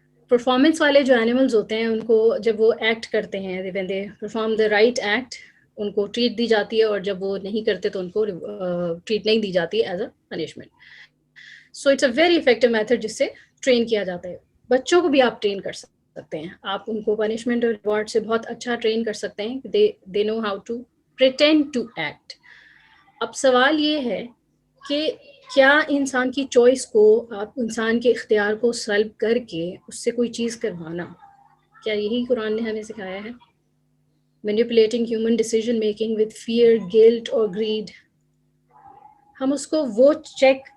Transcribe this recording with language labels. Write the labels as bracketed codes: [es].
[ur] Performance والے جو animals ہوتے ہیں, ان کو جب وہ ایکٹ کرتے ہیں, [en] when they perform the right act, [ur] ان کو ٹریٹ دی جاتی ہے, اور جب وہ نہیں کرتے تو ان کو ٹریٹ نہیں دی جاتی [en] As a punishment. So it's a very effective method [ur] جس سے ٹرین کیا جاتا ہے. بچوں کو بھی آپ ٹرین کر سکتے ہیں, آپ ان کو پنشمنٹ اور ریوارڈ سے بہت اچھا ٹرین کر سکتے ہیں. [en] they know how to pretend to act. [ur] اب سوال یہ ہے کہ کیا انسان کی چوائس کو, آپ انسان کے اختیار کو سلب کر کے اس سے کوئی چیز کروانا, کیا یہی قرآن نے ہمیں سکھایا ہے؟ [en] Manipulating human decision making with fear, guilt or greed. [ur] ہم اس کو وہ چیک